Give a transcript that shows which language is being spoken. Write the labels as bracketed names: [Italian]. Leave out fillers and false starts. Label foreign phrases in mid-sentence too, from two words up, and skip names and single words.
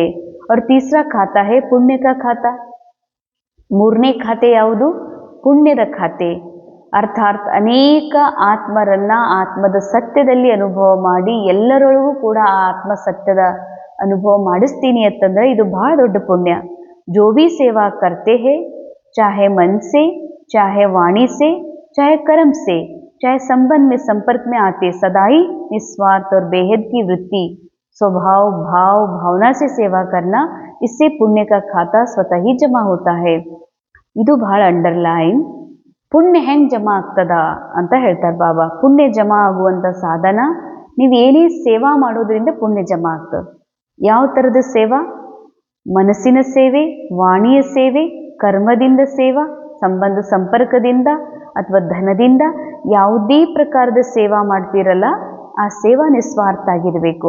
[Hindi] और तीसरा खाता है पुण्य का खाता. [Kannada] ಮೂರನೇ ಖಾತೆ ಯಾವುದು? ಪುಣ್ಯದ ಖಾತೆ. ಅರ್ಥಾತ್ ಅನೇಕ ಆತ್ಮರನ್ನ ಆತ್ಮದ ಸತ್ಯದಲ್ಲಿ ಅನುಭವ ಮಾಡಿ ಎಲ್ಲರೊಳಗೂ ಕೂಡ ಆ ಆತ್ಮ ಸತ್ಯದ ಅನುಭವ ಮಾಡಿಸ್ತೀನಿ ಅಂತಂದ್ರೆ ಇದು ಬಹಳ ದೊಡ್ಡ ಪುಣ್ಯ. [Hindi] जो भी सेवा करते हैं, चाहे मन से, चाहे वाणी से, चाहे कर्म से, चाहे संबंध में संपर्क में आते, सदा ही निस्वार्थ और बेहद की वृत्ति, स्वभाव, भाव, भावना से सेवा करना, इससे पुण्य का खाता स्वतः ही जमा होता है. [Kannada] ಇದು ಬಹಳ ಅಂಡರ್ಲೈನ್. ಪುಣ್ಯ ಹೆಂಗೆ ಜಮಾ ಆಗ್ತದ ಅಂತ ಹೇಳ್ತಾರೆ ಬಾಬಾ. ಪುಣ್ಯ ಜಮಾ ಆಗುವಂಥ ಸಾಧನ, ನೀವು ಏನೇ ಸೇವಾ ಮಾಡೋದ್ರಿಂದ ಪುಣ್ಯ ಜಮಾ ಆಗ್ತದೆ. ಯಾವ ಥರದ ಸೇವಾ? ಮನಸ್ಸಿನ ಸೇವೆ, ವಾಣಿಯ ಸೇವೆ, ಕರ್ಮದಿಂದ ಸೇವಾ, ಸಂಬಂಧ ಸಂಪರ್ಕದಿಂದ ಅಥವಾ ಧನದಿಂದ ಯಾವುದೇ ಪ್ರಕಾರದ ಸೇವಾ ಮಾಡ್ತೀರಲ್ಲ ಆ ಸೇವಾ ನಿಸ್ವಾರ್ಥ ಆಗಿರಬೇಕು.